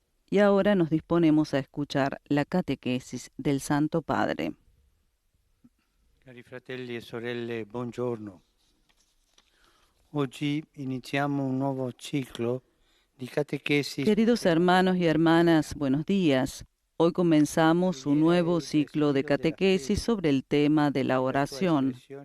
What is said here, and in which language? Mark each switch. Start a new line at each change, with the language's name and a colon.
Spanish: Y ahora nos disponemos a escuchar la catequesis del Santo Padre.
Italian: Cari fratelli e sorelle, buongiorno. Oggi iniziamo un nuovo ciclo di catechesi.
Spanish: Queridos hermanos y hermanas, buenos días. Hoy comenzamos un nuevo ciclo de catequesis sobre el tema de la oración.